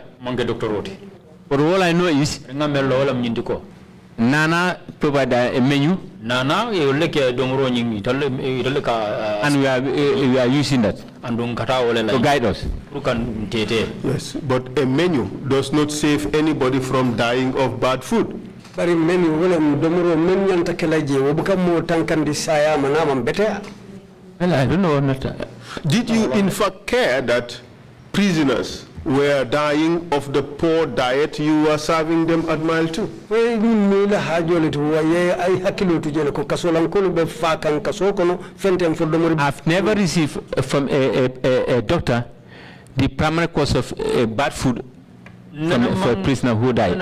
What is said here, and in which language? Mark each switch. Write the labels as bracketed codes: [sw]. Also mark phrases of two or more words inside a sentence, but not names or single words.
[en] But all I know is Nana provided a menu. And we are using that to guide us. Yes, but a menu does not save anybody from dying of bad food. [man] bari men wala domoro men nyanta kelaje wo buka mo tankandi saya manama betea. [en] Well, I don't know. Did you in fact care that prisoners were dying of the poor diet you were serving them at Mile 2? I've never received from a doctor the primary cause of bad food for a prisoner who died.